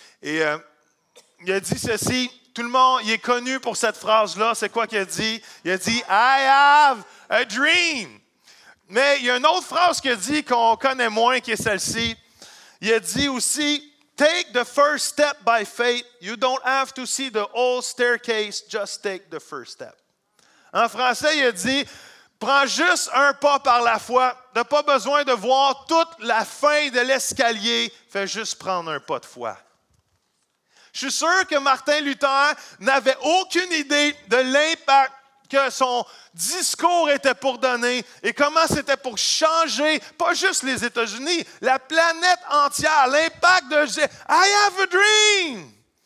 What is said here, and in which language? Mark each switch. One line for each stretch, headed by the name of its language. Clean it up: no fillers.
French: Et il a dit ceci, tout le monde, il est connu pour cette phrase-là. C'est quoi qu'il a dit? Il a dit «
English: I have a dream
French: ». Mais il y a une autre phrase qu'il a dit qu'on connaît moins, qui est celle-ci. Il a dit aussi
English: « Take the first step by faith. You don't have to see the whole staircase. Just take the first step.
French: » En français, il a dit « Prends juste un pas par la foi. Tu n'as pas besoin de voir toute la fin de l'escalier. Fais juste prendre un pas de foi. » Je suis sûr que Martin Luther n'avait aucune idée de l'impact que son discours était pour donner et comment c'était pour changer, pas juste les États-Unis, la planète entière, l'impact de «
English: I have a dream ».